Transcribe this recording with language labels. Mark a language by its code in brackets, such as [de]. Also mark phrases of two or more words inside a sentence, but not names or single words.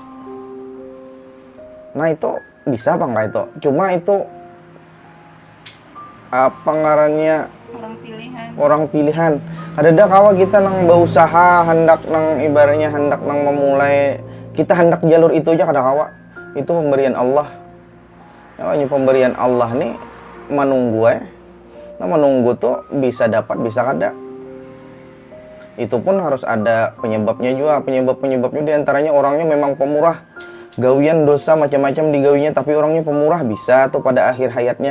[id] Nah itu bisa apa enggak itu? [bjn] Cuma itu apa ngarannya orang pilihan. Ada kawa kita nang berusaha hendak nang ibaratnya hendak nang memulai, kita hendak jalur itu aja kada kawa. [id] Itu pemberian Allah. [bjn] Namanya pemberian Allah nih menunggu Nah menunggu tuh bisa dapat bisa kada. [id] Itu pun harus ada penyebabnya juga. [bjn] Penyebabnya diantaranya orangnya memang pemurah. Gawian dosa macam-macam digawinya tapi orangnya pemurah, bisa tuh pada akhir hayatnya.